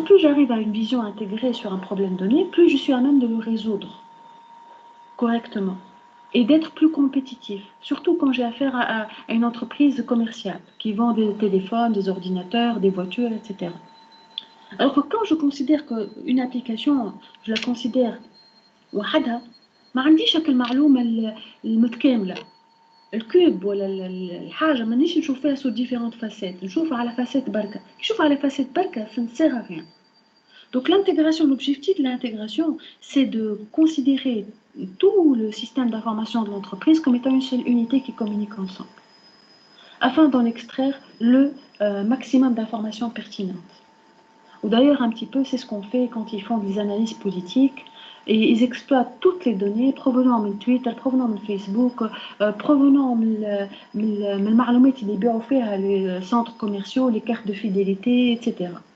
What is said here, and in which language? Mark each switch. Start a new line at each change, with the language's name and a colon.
French: Plus j'arrive à une vision intégrée sur un problème donné, plus je suis à même de le résoudre correctement. Et d'être plus compétitif, surtout quand j'ai affaire à une entreprise commerciale qui vend des téléphones, des ordinateurs, des voitures, etc. Alors que quand je considère qu'une application, je la considère
Arabic: وحدها ما عنديش هاك المعلومة المتكاملة الكوب ولا الحاجة مانيش نشوف فيها
French: sous différentes facettes
Arabic: نشوفها على فاسيت بركة نشوفها على فاسيت بركة
French: ça ne sert à rien. Donc l'intégration, l'objectif de l'intégration, c'est de considérer tout le système d'information de l'entreprise comme étant une seule unité qui communique ensemble, afin d'en extraire le maximum d'informations pertinentes. Ou d'ailleurs, un petit peu, c'est ce qu'on fait quand ils font des analyses politiques, et ils exploitent toutes les données provenant de Twitter, provenant de Facebook, provenant de
Arabic: المعلومات اللي يبيعوا فيها
French: les centres commerciaux, les cartes de fidélité, etc.